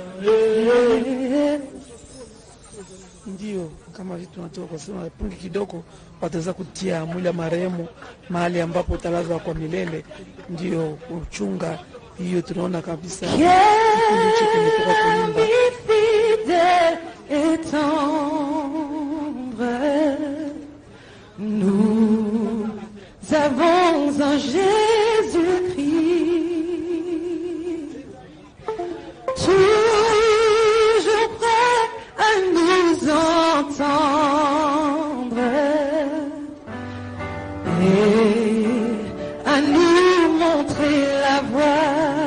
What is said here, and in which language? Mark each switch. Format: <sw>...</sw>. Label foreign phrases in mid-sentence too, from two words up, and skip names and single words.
<sw>Ndio kama vitu tunatoka kusema pungi kidogo, wataweza kutia mwili wa marehemu mahali ambapo utalazwa kwa milele, ndio kuchunga hiyo. Tunaona kabisa kipindi hicho kimetoka kuimba</sw> <fr>nous avons en Jésus-Christ toujours prêt à nous entendre et à nous montrer la voie.</fr>